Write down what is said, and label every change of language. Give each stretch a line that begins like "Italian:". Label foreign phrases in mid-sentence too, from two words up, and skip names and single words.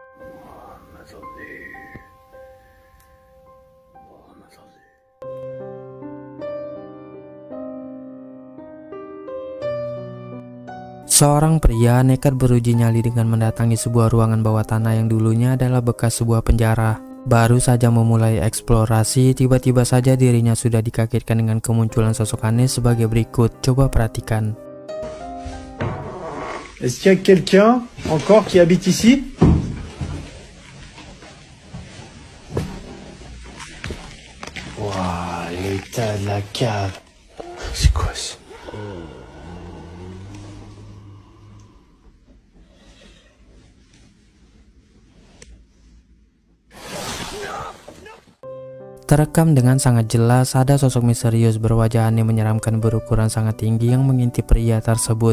Indonesian: Seorang pria nekat beruji nyali dengan mendatangi sebuah ruangan bawah tanah yang dulunya adalah bekas sebuah penjara. Baru saja memulai eksplorasi, tiba-tiba saja dirinya sudah dikagetkan dengan kemunculan sosok aneh sebagai berikut. Coba perhatikan.
French: Est-ce qu'il y a quelqu'un encore qui habite ici? Waouh, l'état de la cave. C'est quoi ça?
Indonesian: Terekam dengan sangat jelas ada sosok misterius berwajah aneh menyeramkan berukuran sangat tinggi yang mengintip pria tersebut.